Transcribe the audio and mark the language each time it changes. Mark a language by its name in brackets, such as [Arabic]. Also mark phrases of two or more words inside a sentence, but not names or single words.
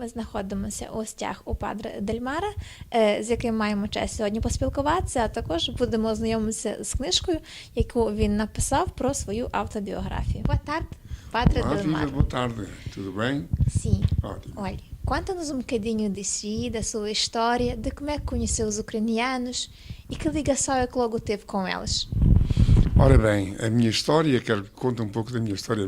[Ukrainian] знаходимося у гостях у Падре Дельмара, з яким маємо честь сьогодні поспілкуватися, а також будемо знайомитися з книжкою, яку він написав про свою автобіографію. [Portuguese] Boa tarde, Padre Delmar. Boa tarde, tudo bem? Sim. Ótimo. Olha, conta-nos um bocadinho de si, da sua história, de como é que conheceu os ucranianos e que ligação é que logo teve com eles. Ora bem, a minha história, quero que conte um pouco da minha história.